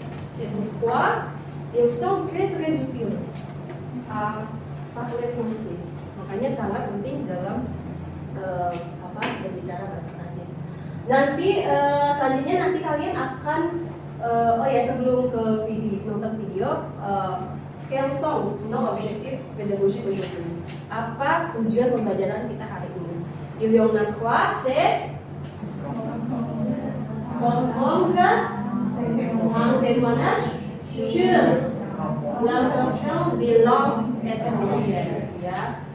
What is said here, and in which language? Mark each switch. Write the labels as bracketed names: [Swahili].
[French] C'est pourquoi ils sont très utiles à parler français. [Indonesian] Makanya sangat penting dalam berbicara bahasa Prancis. Nanti selanjutnya nanti kalian akan sebelum ke nonton video [French] quels sont nos objectifs pédagogiques aujourd'hui. [Indonesian] Apa tujuan pembelajaran kita hari ini? [French] Il y en a trois, c'est comprendre un témoignage sur l'intention de langue étrangère ya.